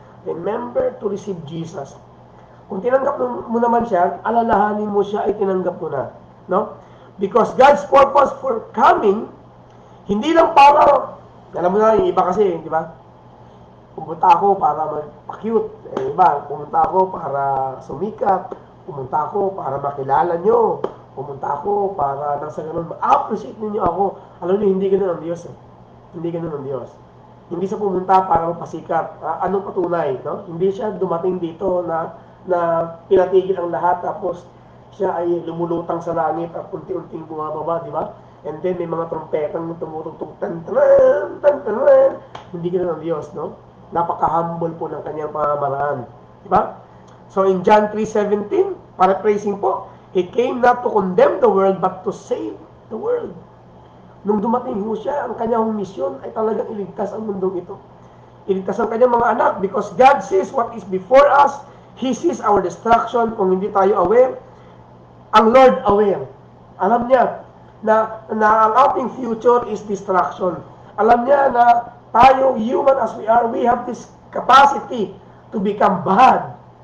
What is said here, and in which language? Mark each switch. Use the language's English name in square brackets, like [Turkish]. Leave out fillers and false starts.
[English] Remember to receive Jesus. [Filipino] Kung tinanggap mo naman siya, alalahanin mo siya ay tinanggap mo na. No? Because God's purpose for coming, hindi lang para, alam mo na, yung iba kasi, di ba? Pumunta ako para magpa-cute. Iba, pumunta ako para sumikat. Pumunta ako para makilala nyo. Pumunta ako para nang sa ganun, ma-appreciate ninyo ako. Alam niyo, hindi ganun ang Diyos. Hindi ganun ang Diyos. Hindi siya pumunta para magpasikat. Anong patunay? No? Hindi siya dumating dito na pinatigil ang lahat tapos siya ay lumulutang sa langit at unti-unting bumababa, di ba? And then may mga trompetang tumutugtog, tan-tanan, tan-tanan. Hindi ganun ang Diyos, no? Napaka-humble po ng kanyang pamamaraan. Di ba? [English] So in John 3:17, paraphrasing po, He came not to condemn the world, but to save the world. [Filipino] Nung dumating ho siya, ang kanyang misyon ay talagang iligtas ang mundong ito. [English] Iligtas ang kanyang mga anak because God sees what is before us. He sees our destruction. [Filipino] Kung hindi tayo aware, ang Lord aware. Alam niya na ang ating future is destruction. [English] Alam niya na tayo, human as we are, we have this capacity to become bad.